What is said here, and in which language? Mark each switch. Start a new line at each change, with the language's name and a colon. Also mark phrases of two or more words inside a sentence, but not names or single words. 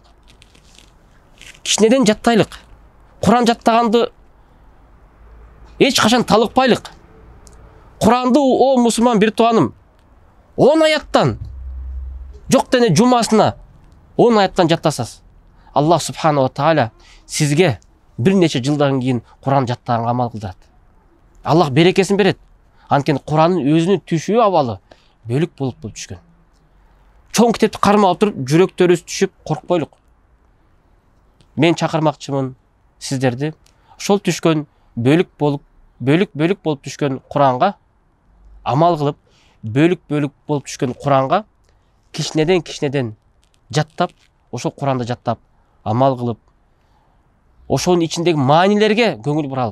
Kyrgyz: Кичинеден жаттайлык. Куран жаттаганды эч качан талыкпайлык. Куранды о мусулман бир тууганым 10 аяттан жок дене жумасына 10 аяттан жаттасыз.
Arabic: الله سبحانه وتعالى
Kyrgyz: сизге бир нече жылдан кийин Куран жаттаганга амал кылдырат. Аллах берекесин берет. Анткени Курандын өзүнүн түшүү абалы бөлүк болуп түшкөн. Чоң китепти кармап отуруп, жүрөктөрүбүз түшүп коркпойлук. Мен чакырмакчымын сиздерди ошол түшкөн бөлүк болуп түшкөн Куранга амал кылып, бөлүк болуп түшкөн Куранга кичинеден жаттап, ошол Куранды жаттап, амал кылып, ошонун ичиндеги маанилерге көңүл буралык.